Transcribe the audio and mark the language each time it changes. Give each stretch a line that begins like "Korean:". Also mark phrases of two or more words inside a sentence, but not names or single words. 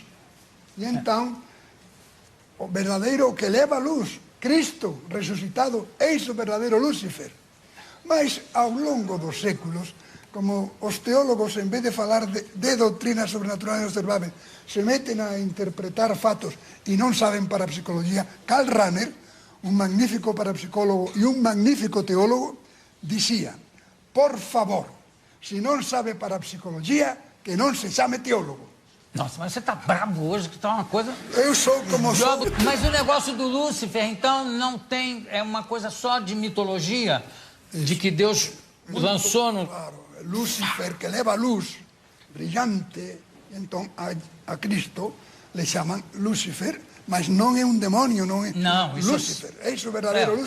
Portuguese: E então, o verdadeiro que leva a luz, Cristo ressuscitado, eis o verdadeiro Lúcifer.
Galician: Mas, ao longo dos séculos, como os teólogos, en vez de falar de doutrina sobrenatural e observável, se meten a interpretar fatos e non saben parapsicologia, Karl Rahner, un magnífico parapsicólogo e un magnífico teólogo, dicía, por favor, se non sabe parapsicologia, que non se chame teólogo.
Portuguese: Nossa, mas você está bravo hoje, que está uma coisa... Eu sou como sou. Mas o negócio do Lúcifer, então, não tem... É uma coisa só de mitologia, de que Deus lançou no... Claro, Lúcifer, que leva luz brilhante, então a Cristo le chamam Lúcifer, mas não é um demônio, não é Lúcifer, é o verdadeiro Lúcifer.